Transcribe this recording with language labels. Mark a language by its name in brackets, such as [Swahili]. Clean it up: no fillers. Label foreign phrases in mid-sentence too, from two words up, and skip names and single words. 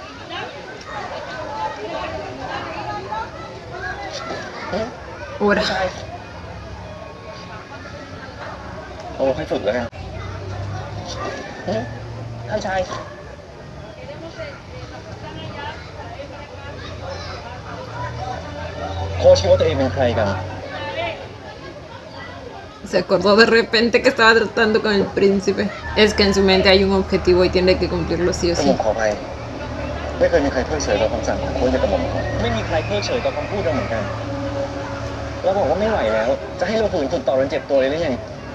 [Spanish] Ahora. [Thai] เอาค่อยฝึกแล้วกัน ท่านชาย โคชคิดว่าตัวเองเป็นใครกัน [Spanish] Se acordó de repente que estaba tratando con el príncipe. Es que en su mente hay un objetivo y tiene que cumplirlo sí o [Thai] กระหม่ [Spanish] sí. [Thai] อมขออภัยไม่เคยมีใครเพิกเฉยต่อคำสั่งของโค้ชกับกระหม่อมเขา ไม่มีใครเพิกเฉยต่อคำพูดเราเหมือนกัน เราบอกว่าไม่ไหวแล้ว จะให้เราฝืนฝึกต่อจนเจ็บตัวเลยหรือยัง